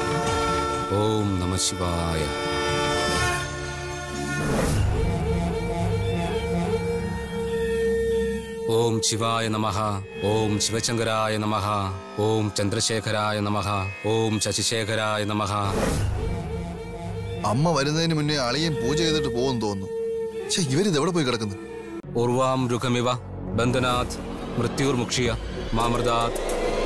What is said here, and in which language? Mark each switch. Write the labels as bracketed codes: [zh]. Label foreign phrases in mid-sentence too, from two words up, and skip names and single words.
[sa] ओम नमः शिवाय. ओम शिवाय नमः. ओम शिवशंकराय नमः. ओम चंद्रशेखराय नमः. ओम शशिशेखराय नमः. [ml] അമ്മ വരുന്നതിന് മുന്നേ അളിയൻ പൂജ ചെയ്തിട്ട് പോകുമെന്ന് തോന്നുന്നു. ഇവരിത് എവിടെ പോയി കിടക്കുന്നു? [sa] ഊർവാം രുഖമിവ ബന്ധനാഥ് മൃത്യുർമുക്ഷിയ മാമൃതാത്